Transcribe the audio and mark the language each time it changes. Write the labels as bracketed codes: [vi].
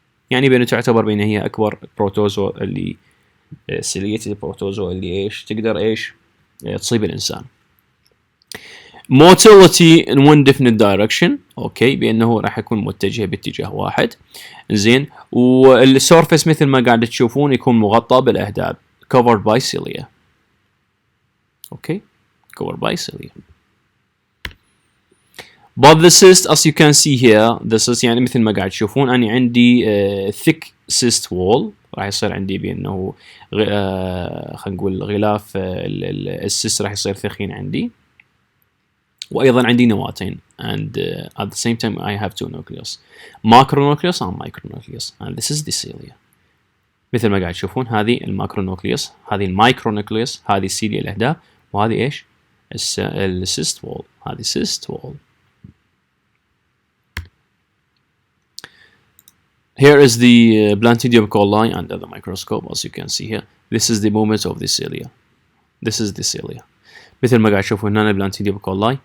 [ar] يعني بأنه تعتبر بأنها هي أكبر بروتوزوا اللي ciliated بروتوزوا اللي إيش تقدر إيش تصيب الإنسان. [en] motility in one definite direction. [ar] اوكي بانه راح يكون متجه باتجاه واحد. زين. والسورفيس مثل ما قاعد تشوفون يكون مغطى بالاهداب [en] covered by cilia. Okay covered by cilia. but the cyst as you can see here the cyst [ar] يعني مثل ما قاعد تشوفون اني عندي [en] thick cyst wall [ar] راح يصير عندي بانه خلينا نقول غلاف السيست راح يصير ثخين عندي. وايضا عندي نواتين [en] and at the same time I have two nucleus macronucleus and micronucleus and this is the cilia. [ar] مثل ما قاعد تشوفون هذه الماكرونوكليوس هذه المايكرونوكليوس هذه السيليا الاهداف وهذه ايش السيست وول هذه cyst wall. [en] Here is the Blantidium coli under the microscope as you can see here. This is the movement of the cilia. This is the cilia. [ar] مثل ما قاعد تشوفوا هنا البلانتيديوم كولاي.